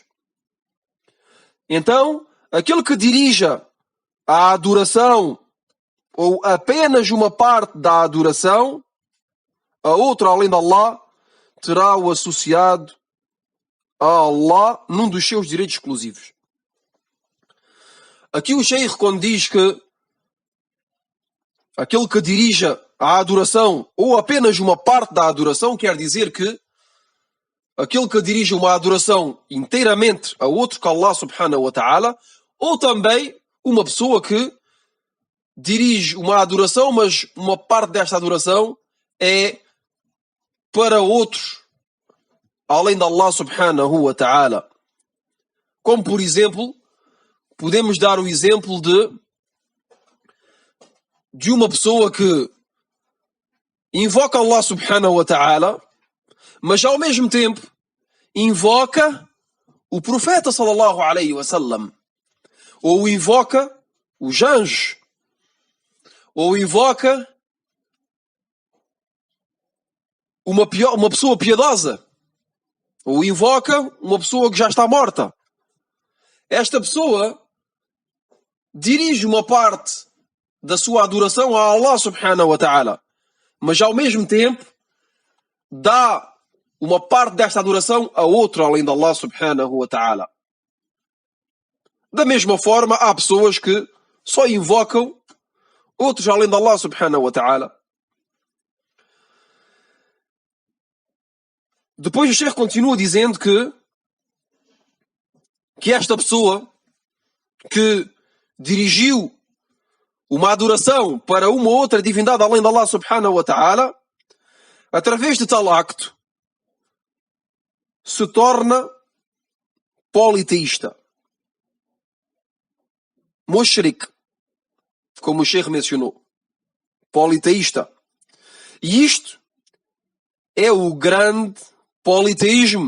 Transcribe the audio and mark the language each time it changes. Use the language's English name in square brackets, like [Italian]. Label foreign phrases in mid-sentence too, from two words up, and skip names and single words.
[Portuguese] Então, aquele que dirija a adoração ou apenas uma parte da adoração a outro além de Allah, terá-o associado a Allah num dos seus direitos exclusivos. Aqui o Sheikh, quando diz que aquele que dirija a adoração ou apenas uma parte da adoração, quer dizer que aquele que dirige uma adoração inteiramente a outro que [Arabic] الله سبحانه وتعالى, [Portuguese] ou também uma pessoa que dirige uma adoração, mas uma parte desta adoração é para outros além de [Arabic] الله سبحانه وتعالى. [Portuguese] Como, por exemplo, podemos dar o exemplo de uma pessoa que invoca [Arabic] الله سبحانه وتعالى, [Portuguese] mas ao mesmo tempo invoca o profeta [Arabic] صلى الله عليه وسلم, [Portuguese] ou invoca os anjos, ou invoca uma pessoa piedosa, ou invoca uma pessoa que já está morta. Esta pessoa dirige uma parte da sua adoração a [Arabic] الله سبحانه وتعالى, [Portuguese] mas ao mesmo tempo dá uma parte desta adoração a outro além de [Arabic] الله سبحانه وتعالى. [Portuguese] Da mesma forma, há pessoas que só invocam outros além de [Arabic] الله سبحانه وتعالى. [Portuguese] Depois o Sheikh continua dizendo que esta pessoa que dirigiu uma adoração para uma outra divindade além de [Arabic] الله سبحانه وتعالى, [Portuguese] através de tal acto, se torna politeísta. Mushrik, como o Sheikh mencionou. Politeísta. E isto é o grande politeísmo.